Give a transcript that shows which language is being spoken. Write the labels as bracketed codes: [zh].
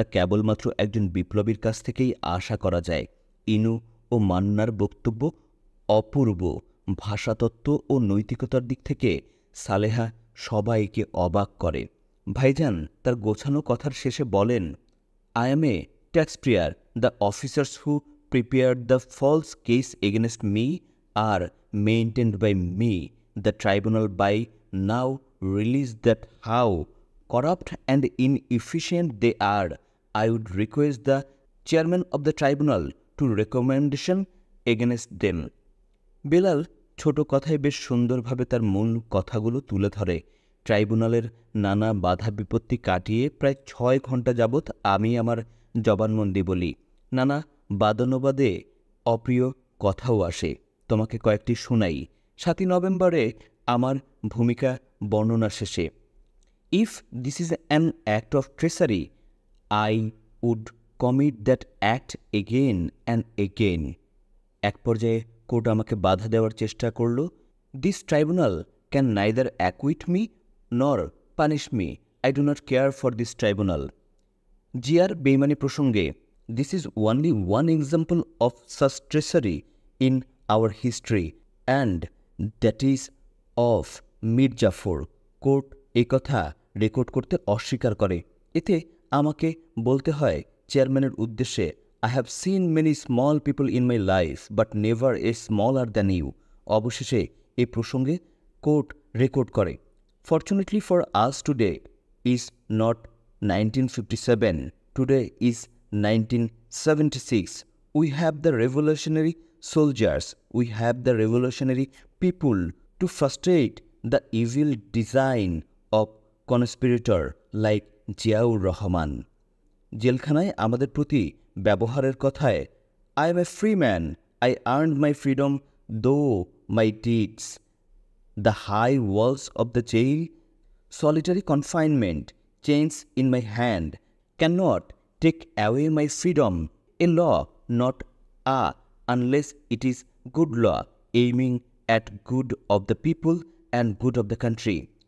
[bn] তা কেবলমাত্র একজন বিপ্লবীর কাছ থেকেই আশা করা যায়। ইনু ও মান্নার বক্তব্য অপূর্ব। ভাষাতত্ত্ব ও নৈতিকতার দিক থেকে সালেহা সবাইকে অবাক করে। ভাইজান তার গোছানো কথার শেষে বলেন, [en] I am a taxpayer. The officers who prepared the false case against me are maintained by me. The tribunal by now released that how corrupt and inefficient they are. I would request the chairman of the tribunal to recommendation against them. [bn] Belal ছোট কথায় বেশ সুন্দরভাবে তার মূল কথাগুলো তুলে ধরে। ট্রাইব্যুনালের নানা বাধা বিপত্তি কাটিয়ে প্রায় 6 ঘন্টা যাবৎ আমি আমার জবানবন্দি বলি। নানা বাদানুবাদে অপ্রিয় কথাও আসে। তোমাকে কয়েকটি শোনাই। 7ই নভেম্বরে আমার ভূমিকা বর্ণনা শেষে, [en] If this is an act of treachery, I would commit that act again and again. [bn] এক পর্যায়ে কোর্ট আমাকে বাধা দেওয়ার চেষ্টা করল। [en] This tribunal can neither acquit me nor punish me. I do not care for this tribunal. [bn] জিয়ার বেইমানি প্রসঙ্গে, [en] This is only one example of such treachery in our history, and that is of Mir Jafar. [bn] Court এই কথা record করতে অস্বীকার করে। এতে আমাকে বলতে হয় চেয়ারম্যানের উদ্দেশ্যে, [en] I have seen many small people in my life, but never a smaller than you. [bn] অবশেষে এই প্রসঙ্গে কোর্ট রেকর্ড করে, [en] Fortunately for us today is not 1957. Today is 1976. We have the revolutionary soldiers. We have the revolutionary people to frustrate the evil design of conspirator like Ziaur Rahman. [bn] জেলখানায় আমাদের প্রতি ব্যবহারের কথায়, [en] I am a free man. I earned my freedom though my deeds. The high walls of the jail, solitary confinement, chains in my hand, cannot take away my freedom. A law, not a, unless it is good law, aiming at good of the people and good of the country.